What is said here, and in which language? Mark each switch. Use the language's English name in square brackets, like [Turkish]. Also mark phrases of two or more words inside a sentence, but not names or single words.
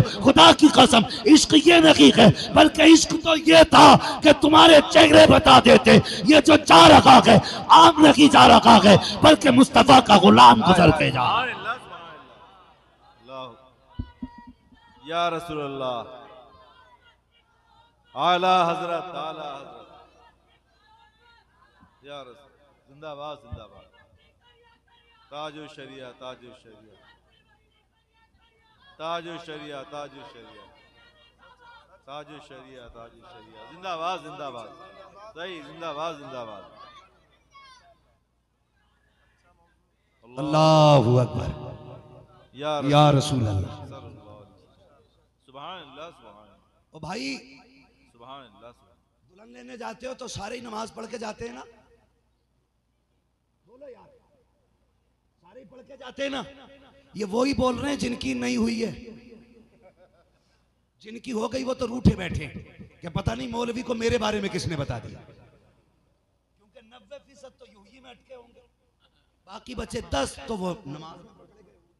[Hindi] खुदा की कसम, इश्क ये नहीं है, बल्कि इश्क तो ये था कि तुम्हारे चेहरे बता देते ये जो जा रखा है आम नहीं जा रखा है, बल्कि मुस्तफा का गुलाम गुजर के जा। [Arabic] يا رسول الله, [Hindi] आला हजरत, आला हजरत, [Arabic] يا رسول, [Hindi] जिंदाबाद जिंदाबाद, ताजो शरिया, ताजो शरिया, ताजो शरिया, ताजो शरिया, ताजो शरिया, ताजो शरिया, जिंदाबाद जिंदाबाद, सही, जिंदाबाद जिंदाबाद। [Arabic] الله أكبر، يا رسول الله. سبحان الله، سبحان [Hindi] ओ भाई, [Arabic] سبحان الله. [Hindi] दुल्हन लेने जाते हो तो सारे ही नमाज पढ़ के जाते हैं ना? बोलो यार, सारे ही पढ़ के जाते हैं ना? ये वो ही बोल रहे हैं जिनकी नहीं हुई है। जिनकी हो गई वो तो रूठे बैठे हैं कि पता नहीं मौलवी को मेरे बारे में किसने बता दिया, क्योंकि 90% तो यूं ही में अटके होंगे, बाकी बचे 10 तो वो नमाज में पढ़ गए।